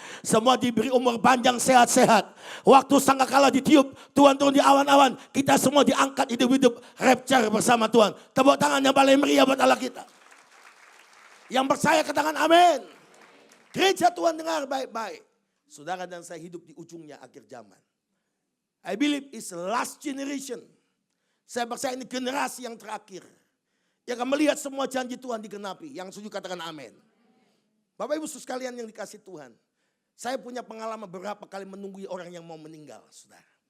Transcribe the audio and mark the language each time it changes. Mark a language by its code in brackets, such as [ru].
[id] Semua diberi umur panjang sehat-sehat. Waktu sangkakala ditiup, Tuhan turun di awan-awan. Kita semua diangkat hidup-hidup rapture bersama Tuhan. Tepuk tangan yang paling meriah buat Allah kita. Yang percaya katakan amin. Gereja Tuhan dengar baik-baik. Saudara dan saya hidup di ujungnya akhir zaman. [en] I believe it's the last generation. [id] Saya percaya ini generasi yang terakhir. Yang akan melihat semua janji Tuhan digenapi. Yang setuju katakan amin. Bapak Ibu sekalian yang dikasih Tuhan. Saya punya pengalaman beberapa kali menunggu orang yang mau meninggal, saudara.